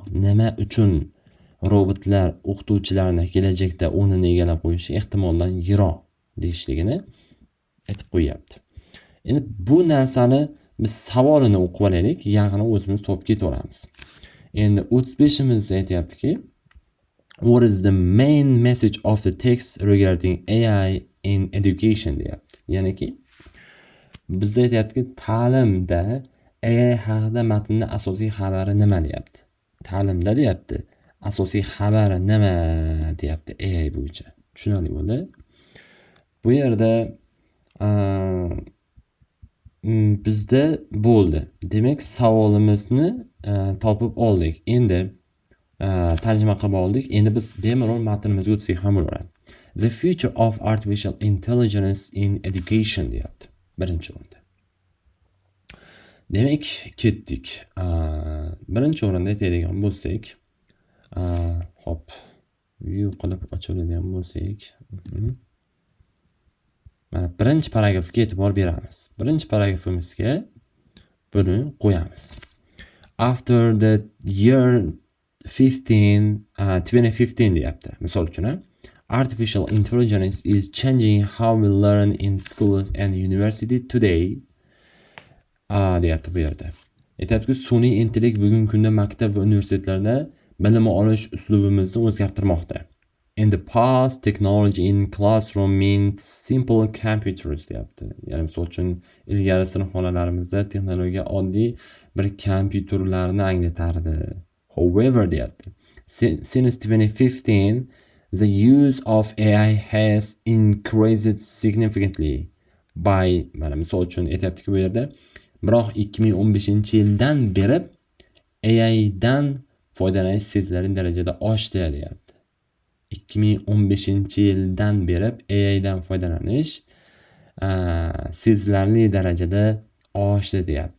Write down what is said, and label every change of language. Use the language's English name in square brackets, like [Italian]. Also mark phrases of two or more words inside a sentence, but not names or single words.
[Uzbek] Nima uchun robotlar o'qituvchilarni kelajakda o'rnini egallab qo'yishi ehtimoldan yiroq deyishligini aytib qo'yapti. Endi bu narsani biz savolini o'qib olaylik, yaqini o'zimiz topib ketaveramiz. Endi 35-imizda aytayaptiki, [English] what is the main message of the text regarding AI in education deyapti. [Uzbek] Ya'niki bizda aytayaptiki, ta'limda AI haqida matnning asosiy xabari nima deyapti. Ta'limda deyapti, asosiy xabari nima deyapti AI bo'yicha. Tushunarli bo'ldi? Bu yerda bizda bo'ldi. Demak, savolimizni topib oldik. Endi tarjima qilib oldik. Endi biz bemalol matnimizga o'tsak ham bo'laveradi. [English] The future of artificial intelligence in education deyapti. [Uzbek] Birinchi o'rinda. Demak, ketdik. Birinchi o'rinda aytadigan bo'lsak, hop, view qilib ochiladigan bo'lsak, mana birinchi paragrafga e'tibor beramiz. Birinchi paragrafimizga buni qo'yamiz. [English] After the year 2015 deyapti. [Uzbek] Misol uchun, [English] artificial intelligence is changing how we learn in schools and university today. [Uzbek] Deyapti bu yerda. Aytayaptiki, sun'iy intellekt bugungi kunda maktab va universitetlarda bilim olish uslubimizni o'zgartirmoqda. [English] In the past, technology in classroom meant simple computers deyapti. [Uzbek] Ya'ni misol uchun ilgari sinfxonalarimizda texnologiya oddiy bir kompyuterlarni anglatardi. [English] However deyapti. Since 2015, the use of AI has increased significantly by, [Uzbek] mana misol uchun aytayaptiki bu yerda, biroq 2015-yildan beri AI dan foydalanish sezilarli darajada oshdi deyapti. 2015-yildan beri AI dan foydalanish sezilarli darajada oshdi deyapti.